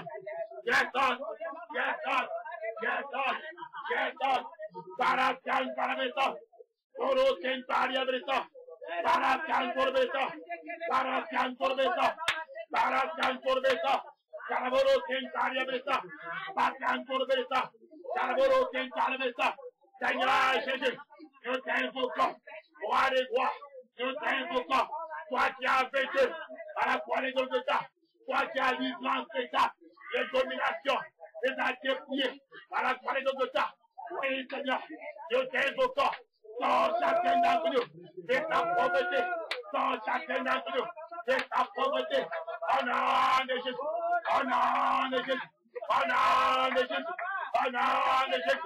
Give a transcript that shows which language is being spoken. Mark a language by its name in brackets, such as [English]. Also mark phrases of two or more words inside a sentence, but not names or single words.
[English] Yes, God, yes, God, yes, God, yes, God, Paracan Paramesa, Poro Kentaria Versa, Paracantor Versa, Paracantor Versa, Paracantor Versa, Charaboro Kentaria Versa, Pacantor Versa, Charaboro Kentaria Versa. [French] Seigneur Jésus, nous t'invoquons, roi des rois, nous t'invoquons, toi qui as vaincu à la croix de Golgotha, toi qui as livré en spectacle les dominations, les as dépliées à la croix de Golgotha. Oui, Seigneur, nous t'invoquons, sans chacun d'entre nous, de ta pauvreté, sans chacun d'entre nous, de ta pauvreté, au nom de Jésus, au nom de Jésus, au nom de Jésus, au nom de Jésus.